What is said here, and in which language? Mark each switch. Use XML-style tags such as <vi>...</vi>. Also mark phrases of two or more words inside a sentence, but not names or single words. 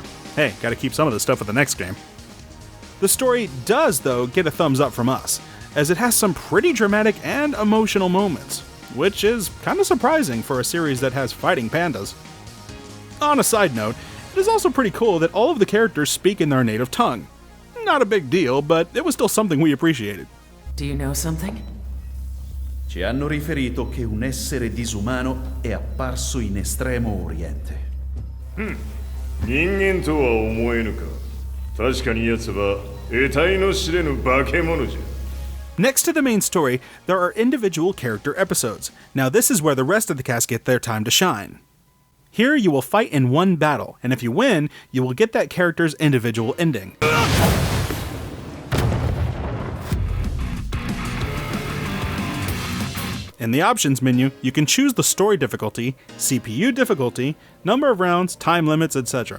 <en>Hey, gotta keep some of this stuff for the next game. The story does, though, get a thumbs up from us, as it has some pretty dramatic and emotional moments, which is kind of surprising for a series that has fighting pandas. On a side note, it is also pretty cool that all of the characters speak in their native tongue. Not a big deal, but it was still something we appreciated. Do you know something?</en> <it>Ci hanno riferito che un essere disumano è apparso in Estremo Oriente.</it> <ja>人間とは思えぬか。確かに奴は得体の知れぬ化け物じゃ。</ja> <en>Next to the main story, there are individual character episodes. Now this is where the rest of the cast get their time to shine. Here you will fight in one battle, and if you win, you will get that character's individual ending. In the options menu, you can choose the story difficulty, CPU difficulty, number of rounds, time limits, etc.</en>